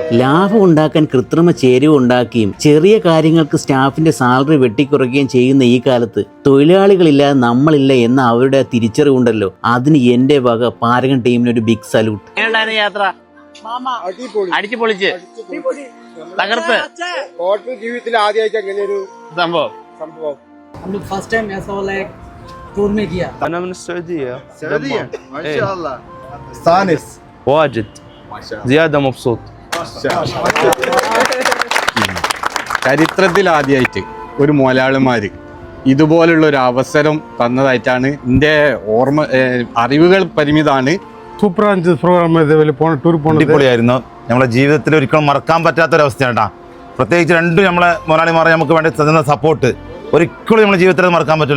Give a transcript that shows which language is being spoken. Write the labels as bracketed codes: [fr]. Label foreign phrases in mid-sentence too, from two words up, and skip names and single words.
[ml] ലാഭം ഉണ്ടാക്കാൻ കൃത്രിമ ചേരുവ ഉണ്ടാക്കുകയും ചെറിയ കാര്യങ്ങൾക്ക് സ്റ്റാഫിന്റെ സാലറി വെട്ടിക്കുറയ്ക്കുകയും ചെയ്യുന്ന ഈ കാലത്ത് തൊഴിലാളികളില്ലാതെ നമ്മളില്ല എന്ന അവരുടെ തിരിച്ചറിവുണ്ടല്ലോ. അതിന് എൻ്റെ വക പാരഗൺ ടീമിനൊരു ബിഗ് സല്യൂട്ട്. യാത്ര അടിച്ചു പൊളിച്ച് തകർത്ത് ഹോട്ടൽ ജീവിതത്തിൽ ആദ്യമായിട്ട് അങ്ങനെ ഒരു സംഭവം. [hi] हम लोग फर्स्ट टाइम ऐसा वाला एक टूर में किया. [ar] أنا من السعودية. ما شاء الله ثانس واجد زيادة مبسوط. [ml] ചരിത്രത്തിൽ ആദ്യമായിട്ട് ഒരു മുതലാളിമാര് ഇതുപോലുള്ള ഒരു അവസരം തന്നതായിട്ടാണ് എൻ്റെ ഓർമ്മ. അറിവുകൾ പരിമിതമാണ്. സൂപ്പറാണ് പ്രോഗ്രാം. ഇതേപോലെ ടൂർ അടിപൊളിയായിരുന്നു. നമ്മുടെ ജീവിതത്തിൽ ഒരിക്കലും മറക്കാൻ പറ്റാത്തൊരവസ്ഥയാണ് കേട്ടോ. പ്രത്യേകിച്ച് രണ്ടും നമ്മളെ മുതലാളിമാരെ നമുക്ക് വേണ്ടി തന്ന സപ്പോർട്ട് ഒരിക്കലും നമ്മുടെ ജീവിതത്തിൽ മറക്കാൻ പറ്റില്ല.